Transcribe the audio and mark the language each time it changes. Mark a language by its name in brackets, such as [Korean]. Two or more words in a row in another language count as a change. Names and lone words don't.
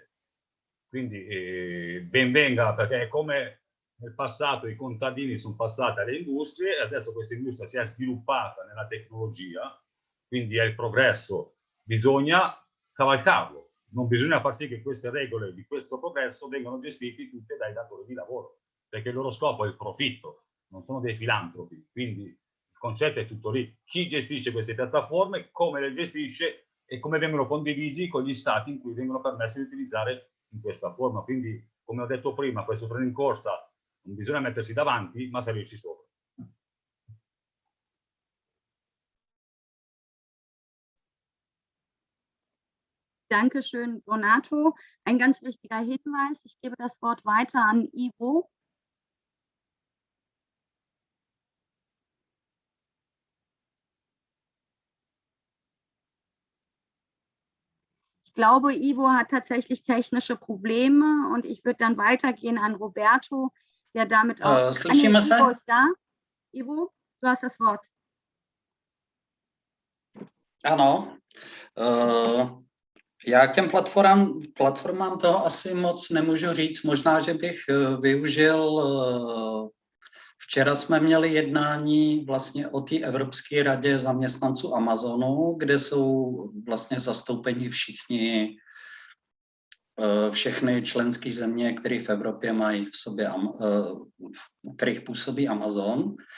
[Italian] Quindi ben venga, perché è come nel passato i contadini sono passati alle industrie e adesso questa industria si è sviluppata nella tecnologia, quindi è il progresso, bisogna cavalcarlo, non bisogna far sì che queste regole di questo progresso vengano gestite tutte dai datori di lavoro, perché il loro scopo è il profitto, non sono dei filantropi, quindi il concetto è tutto lì. Chi gestisce queste piattaforme, come le gestisce e come vengono condivisi con gli stati in cui vengono permessi di utilizzare in questa forma. Quindi, come ho detto prima, questo treno in corsa non bisogna mettersi davanti, ma salirci sopra. [German] Dankeschön, Donato. Ein ganz wichtiger Hinweis. Ich gebe das Wort weiter an Ivo. Ich glaube, Ivo hat tatsächlich technische Probleme und ich würde dann weitergehen an Roberto, der damit auch... [Czech] Slyšíme se? [German] Ivo ist da. Ivo, du hast das Wort. [Czech] Ano. Já k těm platformám toho asi moc nemůžu říct. Možná, že bych využil... Včera jsme měli jednání vlastně o té Evropské radě zaměstnanců Amazonu, kde jsou vlastně zastoupeni všechny členské země, které v Evropě mají v sobě, v kterých působí Amazon.